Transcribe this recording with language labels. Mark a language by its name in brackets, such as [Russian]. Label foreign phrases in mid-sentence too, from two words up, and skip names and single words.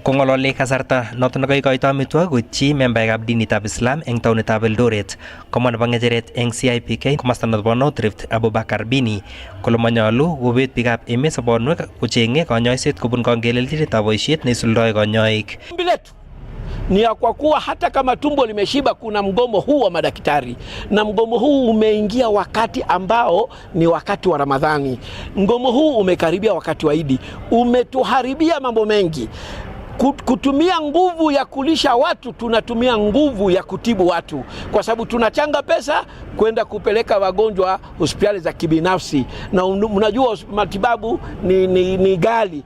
[Kalenjin] Kongolole kasarta noton nekoikoito amitwogik koityi membaekab dinitab Islam eng taonitab Eldoret, komwa nebo ng'echeret eng CIPK komosta nebo North Rift Abubakar Bini kole manyolu kobet biikab emet sobonwek kocheng'e konyoiset kobun kongelelchinetab boisiet neisuldoe konyoik. [Swahili] Ni kwa kuwa hata kama tumbo limeshiba, kuna mgomo huu wa madaktari, na mgomo huu umeingia wakati ambao ni wakati wa Ramadhani. Mgomo huu umekaribia wakati wa Idi, umetuharibia mambo mengi. Kutumia nguvu ya kulisha watu, tunatumia nguvu ya kutibu watu, kwa sababu tunachanga pesa kwenda kupeleka wagonjwa hospitali za kibinafsi, na mnajua matibabu ni ghali.